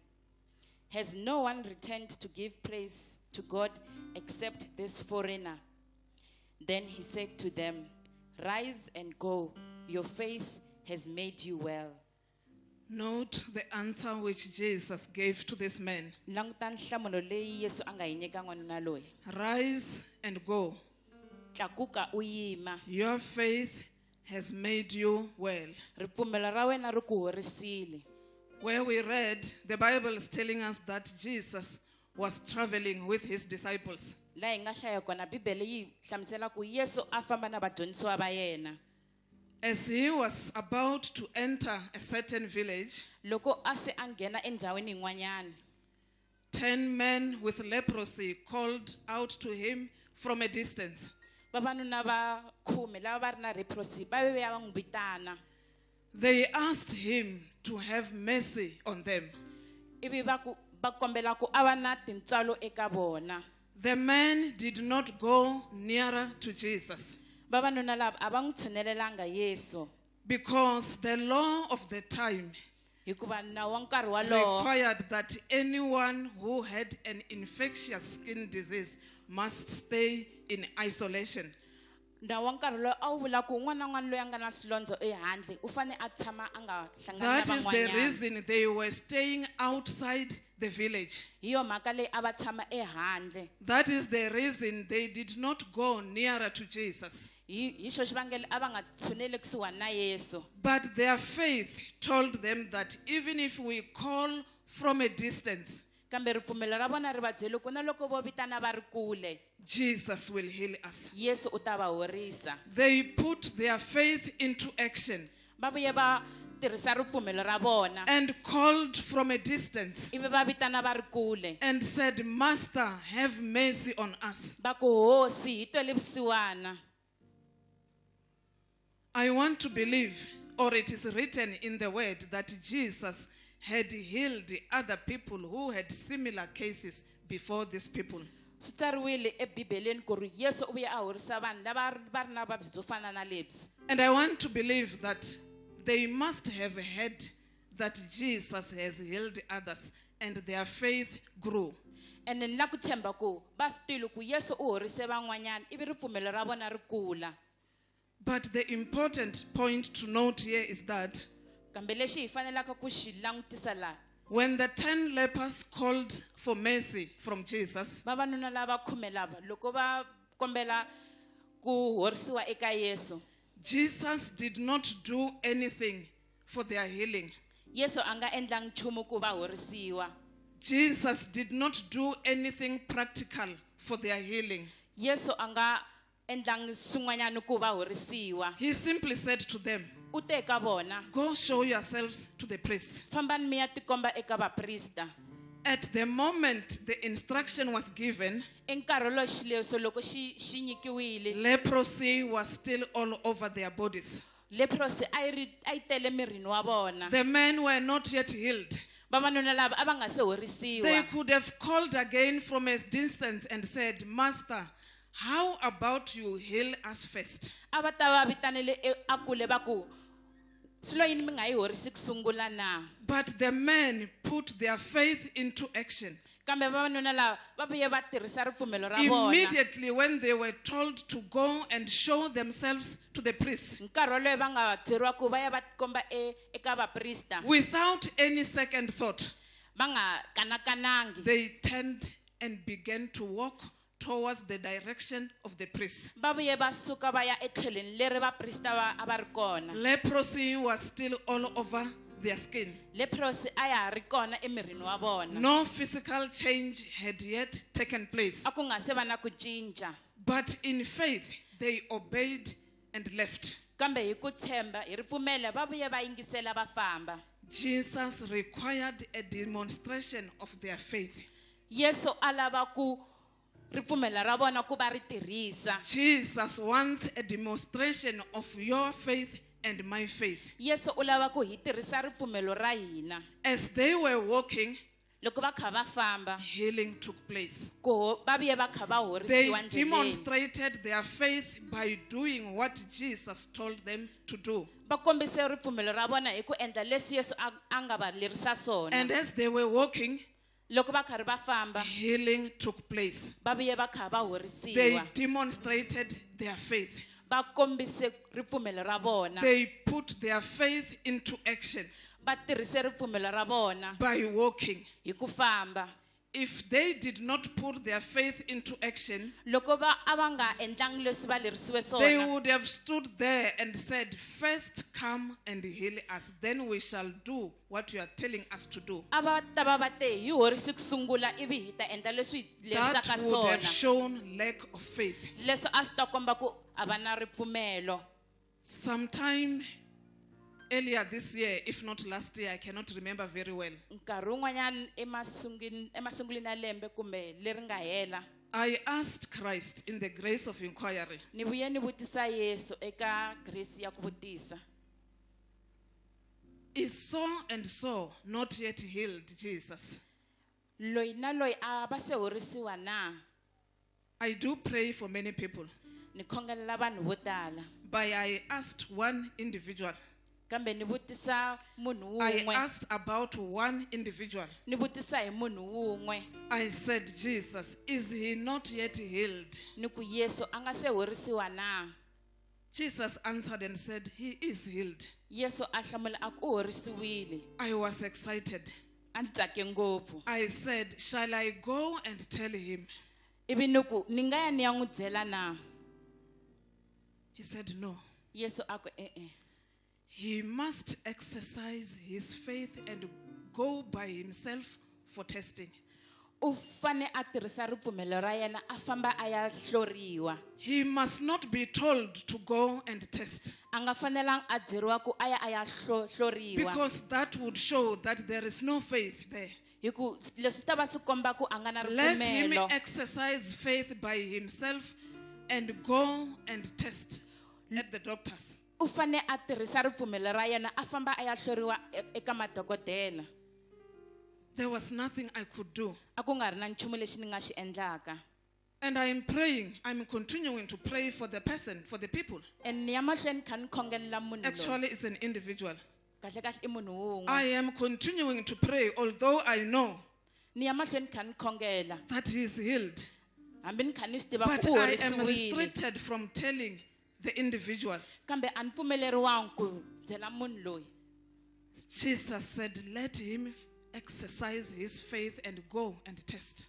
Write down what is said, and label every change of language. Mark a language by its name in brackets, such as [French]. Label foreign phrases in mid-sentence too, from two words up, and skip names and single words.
[English] Has no one returned to give praise to God except this foreigner?" Then he said to them, "Rise and go. Your faith has made you well." Note the answer which Jesus gave to this man. [Tsonga] Languta nhlamulo leyi Yesu a nga hi nyika n'wanuna loyi. [English] Rise and go. [Tsonga] Tlakuka u yima. [English] Your faith has made you well. [Tsonga] Ripfumelo ra wena ri ku horisile. [English] Where we read, the Bible is telling us that Jesus was traveling with his disciples. [Tsonga] La hi nga hlaya kona Bibele yi hlamusela ku Yesu a famba na vadyondzisiwa va yena. [English] As he was about to enter a certain village, [Tsonga] Loko a se a nghena endhawini yin'wanyana, [English] 10 men with leprosy called out to him from a distance. [Tsonga] vavanuna va 10 lava va ri na leprosy va ve va n'wi vitana. [English] They asked him to have mercy on them. [Tsonga] Ivi va kombela ku a va na tintswalo eka vona. [English] The men did not go nearer to Jesus [Tsonga] Vavanuna lava a va n'wi tshunelelanga Yesu [English] because the law of the time [Tsonga] hikuva nawu wa nkarhi walowo [English] required that anyone who had an infectious skin disease must stay in isolation. [Tsonga] nawu wa nkarhi lowu a wu vula ku un'wana na un'wana loyi a nga na swilondzo ehandle u fane a tshama a nga hlangani na [English] That is the [Tsonga] van'wanyana. [English] reason they were staying outside the village. [Tsonga] Hi yo mhaka leyi a va tshama ehandle. [English] That is the reason they did not go nearer to Jesus. [Tsonga] Hi xo xivangelo a va nga tshuneli kusuhani na Yesu. [English] But their faith told them that even if we call from a distance, [Tsonga] Kambe ripfumelo ra vona ri va byele ku na loko vo vitana va ri kule, [English] Jesus will heal us. [Tsonga] Yesu u ta va horisa. [English] They put their faith into action [Tsonga] Va vuye va tirhisa ripfumelo ra vona. [English] and called from a distance [Tsonga] Ivi va vitana va ri kule. [English] and said, "Master, have mercy on us." [Tsonga] Va ku hosi hi twele vusiwana. [English] I want to believe or it is written in the word that Jesus had healed other people who had similar cases before these people. And I want to believe that they must have heard that Jesus has healed others and their faith grew. And then [Tsonga] nakuthemba ku basitile ku Yesu u horise van'wanyana ivi ripfumelo ra vona ri kula. [English] But the important point to note here is that [Tsonga] Kambe lexi hi fanelaka ku xi langutisa laha, [English] when the 10 lepers called for mercy from Jesus, [Tsonga] vavanuna lava 10 lava loko va kombela ku horisiwa eka Yesu, [English] Jesus did not do anything for their healing. [Tsonga] Yesu a nga endlangi nchumu ku va horisiwa. [English] Jesus did not do anything practical for their healing. [Tsonga] Yesu a nga endlangi swin'wanyana ku va horisiwa. [English] He simply said to them, [Tsonga] U te eka vona, [English] go show yourselves to the priest. [Tsonga] fambani mi ya tikomba eka vaprista. [English] At the moment the instruction was given, [Tsonga] Enkarhi lowu xileriso loko xi nyikiwile, [English] leprosy was still all over their bodies. [Tsonga] leprosy a yi tele mirini wa vona. [English] The men were not yet healed. [Tsonga] Vavanuna lava a va nga se [English] They [Tsonga] horisiwa. [English] could have called again from a distance and said, Master, how about you heal us first? [Tsonga] A va ta va vitanele a kule va ku swilo yini mi nga yi horisi ku sungula na. [English] But the men put their faith into action. [Tsonga] Kambe vavanuna lava va vuye va tirhisa ripfumelo ra vona. [English] Immediately when they were told to go and show themselves to the priest, [Tsonga] Nkarhi wolowo va nga byeriwa ku va ya va komba eka vaprista, [English] without any second thought, [Tsonga] va nga kanakanangi, [English] they turned and began to walk towards the direction of the priest. [Tsonga] va vuye va suka va ya etlhelweni leri vaprista a va ri kona. [English] Leprosy was still all over their skin. [Tsonga] Leprosy a ya ha ri kona emirini wa vona. [English] No physical change had yet taken place. [Tsonga] A ku nga se va na ku cinca. [English] But in faith, they obeyed and left. [Tsonga] Kambe hi ku tshemba hi ripfumelo va vuye va yingisela va famba. [English] Jesus required a demonstration of their faith. [Tsonga] Yesu a lava ku ripfumelo ra vona ku va ri tirhisa. [English] Jesus wants a demonstration of your faith and my faith. [Tsonga] Yesu u lava ku hi tirhisa ripfumelo ra hina. [English] As they were walking, [Tsonga] Loko va kha va famba, [English] healing took place. [Tsonga] ku va vuye va kha va [English] They [Tsonga] horisiwa ndleleni. [English] demonstrated their faith by doing what Jesus told them to do. [Tsonga] Va kombise ripfumelo ra vona hi ku endla leswi Yesu a nga va lerisa swona. [English] And as they were walking, [Tsonga] Loko va karhi va famba, [English] healing took place. [Tsonga] va vuye va kha va [English] They [Tsonga] horisiwa. [English] demonstrated their faith. [Tsonga] Va kombise ripfumelo ra vona. [English] They put their faith into action [Tsonga] Va tirhise ripfumelo ra vona [English] by walking. [Tsonga] hi ku famba. [English] If they did not put their faith into action, [Tsonga] Loko a va nga endlangi leswi va lerisiwe [English] they [Tsonga] swona, [English] would have stood there and said, first come and heal us, then we shall do what you are telling us to do. [Tsonga] a va ta va va te hi horisi ku sungula ivi hi ta endla leswi hi [English] That [Tsonga] lerisaka [English] would have [Tsonga] swona. [English] shown lack of faith. [Tsonga] Leswi a swi ta komba ku a va na ripfumelo. [English] Sometime earlier this year, if not last year, I cannot remember very well, [Tsonga] Nkarhi wun'wanyana emasunguleni ya lembe kumbe leri nga hela, [English] I asked Christ in the grace of inquiry, [Tsonga] ni vuye ni vutisa Yesu eka grace ya ku vutisa. [English] is so and so not yet healed, Jesus? [Tsonga] Loyi na loyi a va se horisiwa na? [English] I do pray for many people, [Tsonga] Ni khongelela vanhu vo tala. [English] but I asked one individual. [Tsonga] Kambe ni vutisa munhu [English] I [Tsonga] wun'we. [English] asked about one individual. [Tsonga] Ni vutisa hi munhu wun'we. [English] I said, Jesus, is he not yet healed? [Tsonga] Ni ku Yesu a nga se horisiwa na? [English] Jesus answered and said, he is healed. [Tsonga] Yesu a hlamula a ku u horisiwile. [English] I was excited. [Tsonga] A ni tsake ngopfu. [English] I said, shall I go and tell him? [Tsonga] Ivi ni ku ni nga ya ni ya n'wi byela na? [English] He said, no. [Tsonga] Yesu a ku e-e. [English] He must exercise his faith and go by himself for testing. [Tsonga] U fane a tirhisa ripfumelo ra yena a famba a ya hloriwa. [English] He must not be told to go and test, [Tsonga] A nga fanelangi a byeriwa ku a ya hloriwa. [English] because that would show that there is no faith there. [Tsonga] Hi ku leswi ta va swi komba ku a nga na [English] Let him [Tsonga] ripfumelo. [English] exercise faith by himself and go and test at the doctors. [Tsonga] u fane a tirhisa ripfumelo ra yena a famba a ya hloriwa eka madokodela. [English] There was nothing I could do. [Tsonga] A ku nga ri na nchumu lexi ni nga xi endlaka. [English] And I am praying, I'm continuing to pray for the person, for the people. [Tsonga] And ni ya mahlweni kha ni khongelela munhu loyi. [English] Actually, it's an individual. [Tsonga] Kahle kahle I munhu wun'we. [English] I am continuing to pray, although I know [Tsonga] Ni ya mahlweni kha ni khongela. [English] that he is healed. [Tsonga] Hambi ni kha ni swi tiva [English] But [Tsonga] ku u [English] I am [Tsonga] horisiwile. [English] restricted from telling the individual. [Tsonga] Kambe a ni pfumeleriwangi ku byela munhu loyi. [English] Jesus said, let him exercise his faith and go and test.